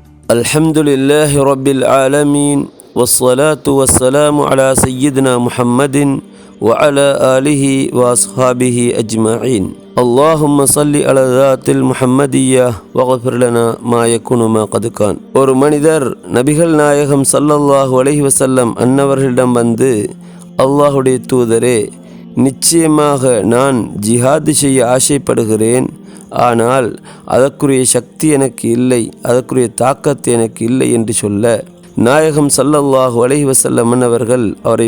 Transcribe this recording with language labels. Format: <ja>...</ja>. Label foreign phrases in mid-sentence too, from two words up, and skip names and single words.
<ar>الحمد لله رب العالمين والصلاة والسلام على سيدنا محمد وعلى آله وأصحابه أجمعين اللهم صل على ذات المحمدية واغفر لنا ما يكون ما قد كان.</ar> <ta>ஒரு மனிதர் நபிகள் நாயகம்</ta> <ar>صلى الله عليه وسلم</ar> <ta>அன்னவர்களிடம் வந்து, அல்லாஹுடைய தூதரே, நிச்சயமாக நான் ஜிஹாது செய்ய ஆசைப்படுகிறேன், ஆனால் அதற்குரிய சக்தி எனக்கு இல்லை, அதற்குரிய தாக்கத்து எனக்கு இல்லை என்று சொல்ல, நாயகம்</ta> <ar>صلى الله عليه وسلم</ar> <ta>அவர்கள் அவரை</ta>